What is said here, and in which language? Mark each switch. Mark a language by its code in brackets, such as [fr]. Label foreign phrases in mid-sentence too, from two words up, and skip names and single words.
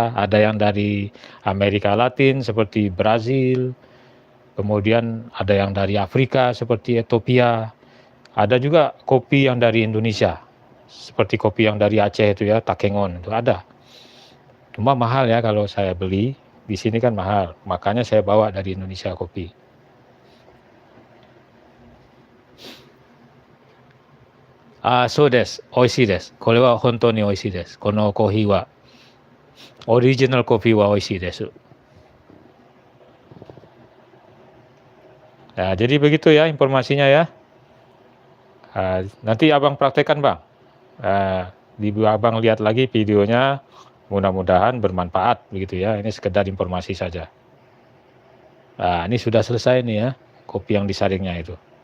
[id] Ada yang dari Amerika Latin seperti Brazil, kemudian ada yang dari Afrika seperti Ethiopia. Ada juga kopi yang dari Indonesia, seperti kopi yang dari Aceh itu ya, Takengon itu ada. Cuma mahal ya kalau saya beli, di sini kan mahal, makanya saya bawa dari Indonesia kopi. [ja] そうです、おいしいです. これは本当においしいです. Kono kopi wa original kopi wa oishii desu. [id] Nah, jadi begitu ya informasinya ya. Nanti abang praktekkan Bang. Abang lihat lagi videonya, mudah-mudahan bermanfaat begitu ya. Ini sekedar informasi saja. Ini sudah selesai nih ya, kopi yang disaringnya itu.